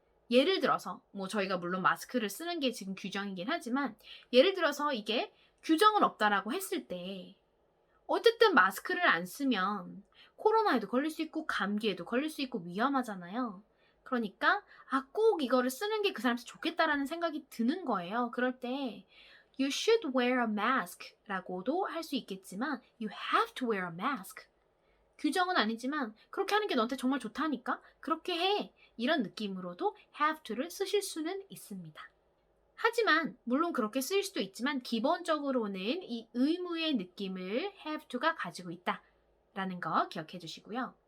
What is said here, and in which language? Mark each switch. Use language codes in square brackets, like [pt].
[ko] 예를 들어서 저희가 물론 마스크를 쓰는 게 지금 규정이긴 하지만 예를 들어서 이게 규정은 없다라고 했을 때 어쨌든 마스크를 안 쓰면 코로나에도 걸릴 수 있고 감기에도 걸릴 수 있고 위험하잖아요. 그러니까 꼭 이거를 쓰는 게 그 사람한테 좋겠다라는 생각이 드는 거예요. 그럴 때 [en] You should wear a mask [ko] 라고도 할 수 있겠지만 [en] You have to wear a mask. [ko] 규정은 아니지만 그렇게 하는 게 너한테 정말 좋다니까 그렇게 해. 이런 느낌으로도 have to를 쓰실 수는 있습니다. 하지만 물론 그렇게 쓰일 수도 있지만 기본적으로는 이 의무의 느낌을 have to가 가지고 있다라는 거 기억해 주시고요.